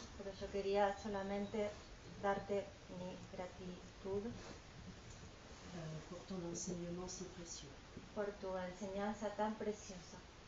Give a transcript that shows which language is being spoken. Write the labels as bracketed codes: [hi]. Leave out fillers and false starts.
[es] Pero yo quería solamente darte mi gratitud [fr] pour ton enseignement si précieux. [es] Por tu enseñanza tan preciosa.